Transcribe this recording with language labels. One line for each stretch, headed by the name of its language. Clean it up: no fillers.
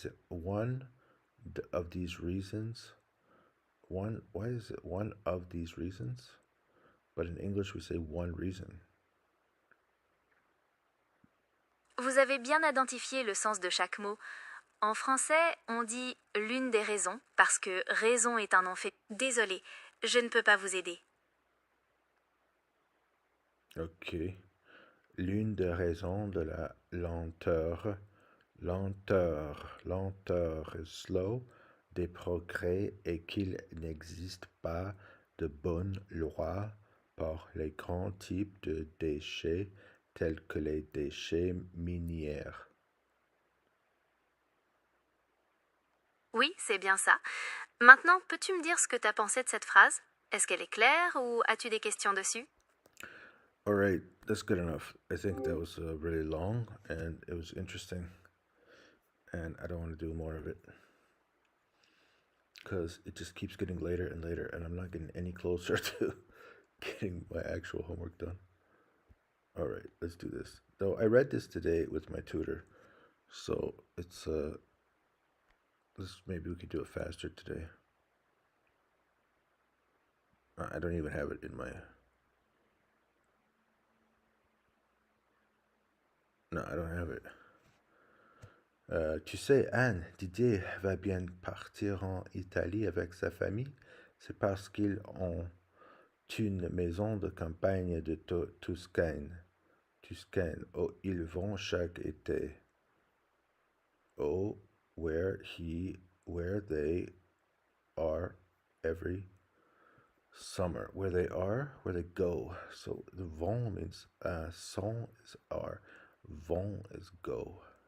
English: One of these reasons, why is it one of these reasons? But in English we say one reason.
French: Vous avez bien identifié le sens de chaque mot. En français, on dit l'une des raisons parce que raison est un nom fait. Désolée, je ne peux pas vous aider.
English: Ok.
French: L'une des raisons de la lenteur
English: is slow,
French: des progrès et qu'il n'existe pas de bonnes lois pour les grands types de déchets tels que les déchets miniers. Oui, c'est bien ça. Maintenant, peux-tu me dire ce que tu as pensé de cette phrase? Est-ce qu'elle est claire ou as-tu des questions dessus?
English: All right, that's good enough. I think that was really long and it was interesting. And I don't want to do more of it because it just keeps getting later and later, and I'm not getting any closer to getting my actual homework done. All right, let's do this. Though I read this today with my tutor, so it's maybe we could do it faster today. I don't even have it in my. No, I don't have it.
French: Tu sais, Anne, Didier va bien partir en Italie avec sa famille. C'est parce qu'ils ont une maison de campagne de Toscane. Oh, ils vont chaque été.
English: Oh, where they are every summer. Where they go. So the vont means sont is are, vont is go.